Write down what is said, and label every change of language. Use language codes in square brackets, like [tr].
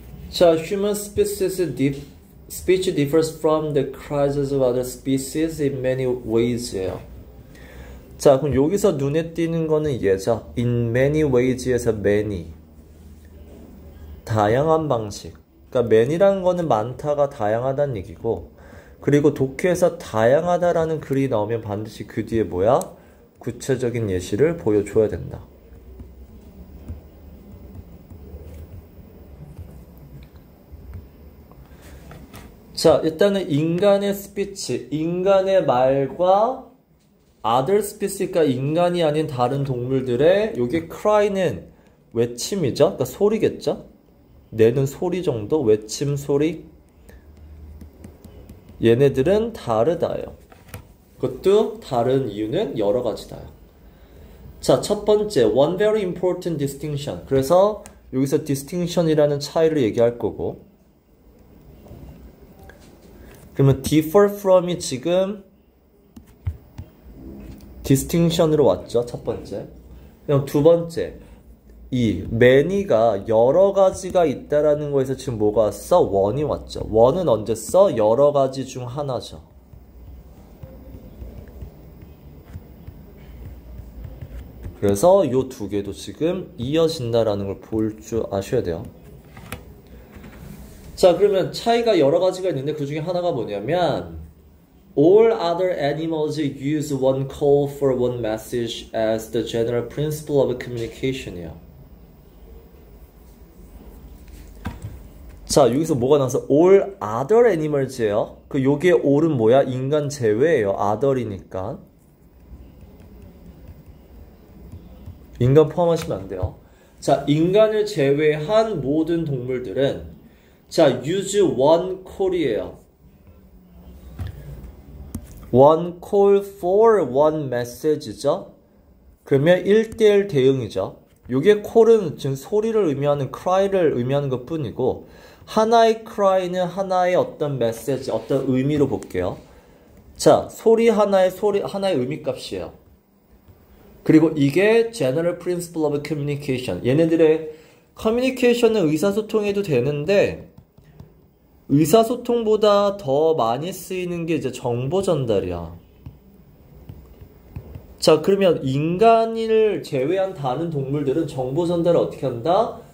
[en] 자, human speech differs from the cries of other species in many ways예요. [ko] 자, 그럼 여기서 눈에 띄는 거는 얘죠. [en] in many ways에서 many. [ko] 다양한 방식. 그러니까 many라는 거는 많다가 다양하다는 얘기고, 그리고 독해에서 다양하다라는 글이 나오면 반드시 그 뒤에 뭐야? 구체적인 예시를 보여줘야 된다. 자, 일단은 인간의 스피치, 인간의 말과 other species, 그러니까 인간이 아닌 다른 동물들의 요게 cry는 외침이죠. 그러니까 소리겠죠. 내는 소리 정도, 외침 소리. 얘네들은 다르다예요. 그것도 다른 이유는 여러 가지다요. 자, 첫 번째, [en] one very important distinction. [ko] 그래서 여기서 distinction이라는 차이를 얘기할 거고, 그러면 differ from이 지금 distinction으로 왔죠. 첫 번째. 그럼 두 번째, 이 many가 여러 가지가 있다라는 거에서 지금 뭐가 왔어? one이 왔죠. one은 언제 써? 여러 가지 중 하나죠. 그래서 이 두 개도 지금 이어진다라는 걸 볼 줄 아셔야 돼요. 자, 그러면 차이가 여러 가지가 있는데 그 중에 하나가 뭐냐면 [en] all other animals use one call for one message as the general principle of communication이에요. [ko] 자, 여기서 뭐가 나와서 [en] all other animals [ko] 예요. 그 요게 all은 뭐야? 인간 제외예요. other이니까. 인간 포함하시면 안 돼요. 자, 인간을 제외한 모든 동물들은 자, [en] use one call [ko] 이에요. [en] one call for one message죠. [ko] 그러면 1대1 대응이죠. 요게 call은 지금 소리를 의미하는 cry를 의미하는 것 뿐이고 하나의 cry는 하나의 어떤 메시지, 어떤 의미로 볼게요. 자, 소리 하나의 의미값이에요. [en] 그리고 이게 general principle of communication. [ko] 얘네들의 communication은 의사소통해도 되는데 의사소통보다 더 많이 쓰이는 게 이제 정보 전달이야. 자, 그러면 인간을 제외한 다른 동물들은 정보 전달을 어떻게 한다?